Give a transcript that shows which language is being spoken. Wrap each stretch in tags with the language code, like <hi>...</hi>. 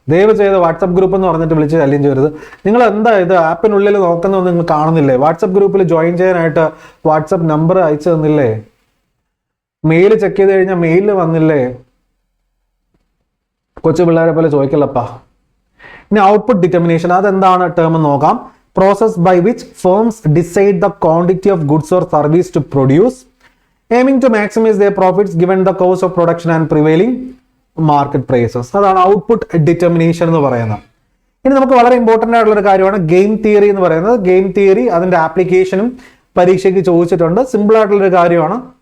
<ml>ദയവ് ചെയ്ത് WhatsApp group എന്ന് പറഞ്ഞിട്ട് വിളിച്ച് ശല്യം ചെയ്യരുത്. നിങ്ങൾ എന്താ ഇത് ആപ്പിനുള്ളിൽ നോക്കുന്നതെന്ന് നിങ്ങൾ കാണുന്നില്ലേ? വാട്സപ്പ് ഗ്രൂപ്പിൽ ജോയിൻ ചെയ്യാനായിട്ട് വാട്സപ്പ് നമ്പർ അയച്ചു തന്നില്ലേ? മെയിൽ ചെക്ക് ചെയ്ത് കഴിഞ്ഞാൽ മെയിലിൽ വന്നില്ലേ? കൊച്ചു പിള്ളേരെ പോലെ ചോദിക്കല്ലപ്പാ. ഇനി ഔട്ട്പുട്ട് ഡിറ്റർമിനേഷൻ, അതെന്താണ് ടേം നോക്കാം.</ml> <en>Process by which firms decide the quantity of goods or service to produce, aiming to maximize their profits given the cost of production and prevailing market prices.</en> <ml>അതാണ് ഔട്ട്പുട്ട് ഡിറ്റർമിനേഷൻ എന്ന് പറയുന്നത്. ഇനി നമുക്ക് വളരെ important ആയിട്ടുള്ള ഒരു കാര്യമാണ് ഗെയിം തിയറി എന്ന് പറയുന്നത്. ഗെയിം തിയറി അതിന്റെ ആപ്ലിക്കേഷനും പരീക്ഷയ്ക്ക് ചോദിച്ചിട്ടുണ്ട്. സിമ്പിൾ ആയിട്ടുള്ളൊരു കാര്യമാണ്.</ml>